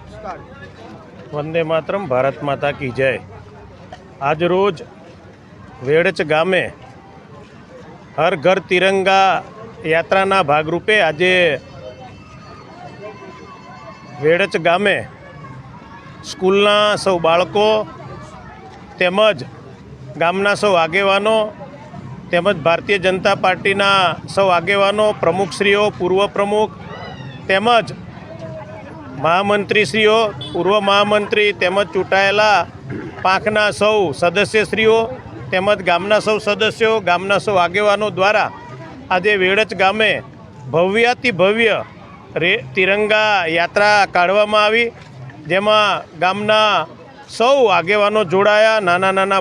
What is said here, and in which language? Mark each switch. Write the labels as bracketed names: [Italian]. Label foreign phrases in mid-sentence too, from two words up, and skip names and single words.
[Hindi] वंदे मातरम, भारत माता की जय। [Gujarati] આજ રોજ વેડચ ગામે હર ઘર તિરંગા યાત્રાના ભાગરૂપે આજે વેડચ ગામે સ્કૂલના સૌ બાળકો તેમજ ગામના સૌ આગેવાનો તેમજ ભારતીય જનતા પાર્ટીના સૌ આગેવાનો, પ્રમુખશ્રીઓ, પૂર્વ પ્રમુખ તેમજ મહામંત્રીશ્રીઓ, પૂર્વ મહામંત્રી તેમજ ચૂંટાયેલા પાંખના સૌ સદસ્યશ્રીઓ તેમજ ગામના સૌ સદસ્યો, ગામના સૌ આગેવાનો દ્વારા આજે વેડચ ગામે ભવ્યાતિ ભવ્ય તિરંગા યાત્રા કાઢવામાં આવી, જેમાં ગામના સૌ આગેવાનો જોડાયા, નાના નાના